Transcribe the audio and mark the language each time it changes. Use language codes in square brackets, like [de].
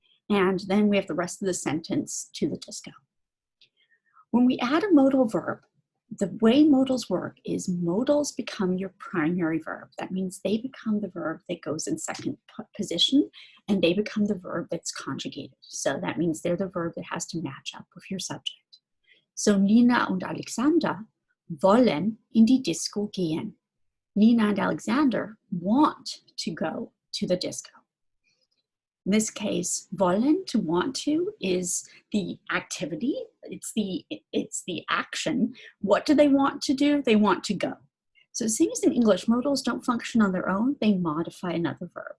[en] And then we have the rest of the sentence to the disco. When we add a modal verb, the way modals work is modals become your primary verb. That means they become the verb that goes in second position, and they become the verb that's conjugated. So that means they're the verb that has to match up with your subject. [de] So Nina und Alexander wollen in die Disco gehen. [en] Nina and Alexander want to go to the disco. In this case, wollen, to want to, is the activity. It's the action. What do they want to do? They want to go. So same as in English, modals don't function on their own. They modify another verb.